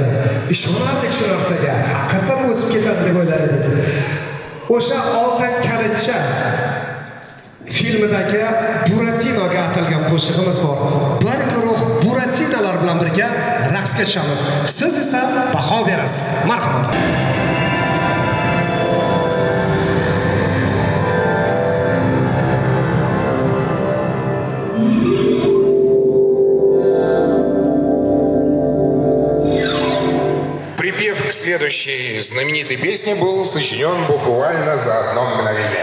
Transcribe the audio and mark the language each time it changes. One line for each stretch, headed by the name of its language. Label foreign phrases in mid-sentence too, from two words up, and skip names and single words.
Uzbek: Ishonardik shu narsaga, haqiqatan o'sib ketadi deb o'ylar edik. O'sha Oltin kalitcha filmidagi Buratinoga atalgan qo'shig'imiz bor. Bir guruh Buratinolar bilan birga raqsga tushamiz. Siz esa baho berasiz. Marhamat.
Russian: Припев к следующей знаменитой песне был сочинен буквально за одно мгновение.